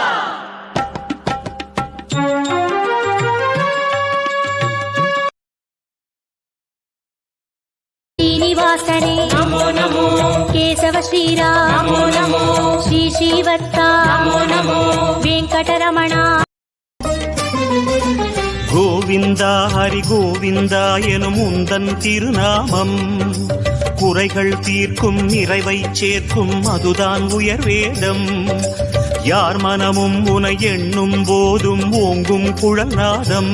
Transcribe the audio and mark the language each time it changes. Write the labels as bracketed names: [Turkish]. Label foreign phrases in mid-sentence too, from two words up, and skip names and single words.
[Telugu] శ్రీనివాసనే నమో నమో, కేశవ శ్రీరామ నమో నమో, శ్రీ శ్రీవత్స నమో నమో, వెంకటరమణ. [Tamil] கோவிந்தா ஹரி கோவிந்தா எனும் உந்தன் திருநாமம் குறைகள் தீர்க்கும் நிறைவை சேர்க்கும் அதுதான் உயர் வேதம். யார் மனமும் உனை எண்ணும் போதும் ஓங்கும் குழல்நாதம்.